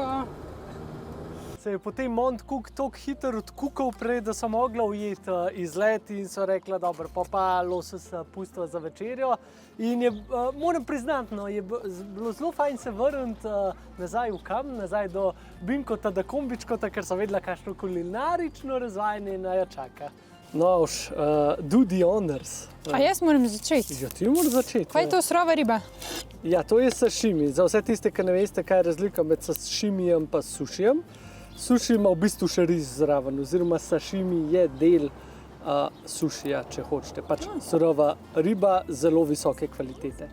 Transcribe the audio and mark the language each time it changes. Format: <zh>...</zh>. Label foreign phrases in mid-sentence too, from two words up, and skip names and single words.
<sl>Se je potem Mont Cook toliko hitro odkukal prej, da so mogla ujeti izlet in so rekla, dobro, pa lososa pustiva za večerjo. In je, moram priznati, no, je bilo zelo fajn se vrniti nazaj v kam, nazaj do Binkota, do Kombičkota, ker so vedela, kakšno kulinarično razvajanje naj čaka.</sl> <en>No, do the honors.</en> <sl>A jaz moram začeti? Ja, ti moraš začeti. Kaj je to surova riba? Ja, to je sashimi. Za vse tiste, ki ne veste, kaj je razlika med sashimijem pa sushijem. Sushi ima v bistvu še ris zraven, oziroma sashimi je del sushija, če hočete. Pač surova riba zelo visoke kvalitete.</sl>